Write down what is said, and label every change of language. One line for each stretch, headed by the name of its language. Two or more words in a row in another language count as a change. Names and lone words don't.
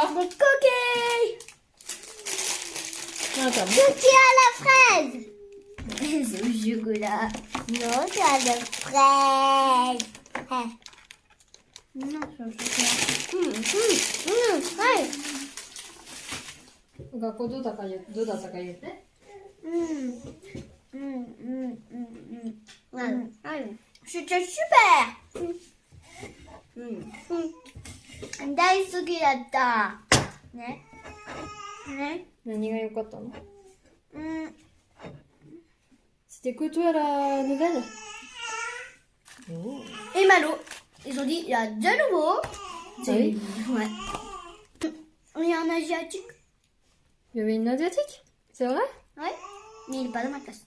French: Des cookies. Attends. Cookies à la fraise. C'est au chocolat. Non, c'est à la fraise. Non, c'est au chocolat. Ouais.
Japanese: 学校どうだったか言って。
French: C'était super.
Japanese: 大好きだった。ね。ね。何が良かったの？うん。
French: C'était que toi la nouvelle? Et Malo, ils ont dit, il y a de nouveau. Oui. Ouais. Il y a un asiatique. Il y avait une asiatique? C'est vrai? Ouais. Mais il n'est pas dans ma classe.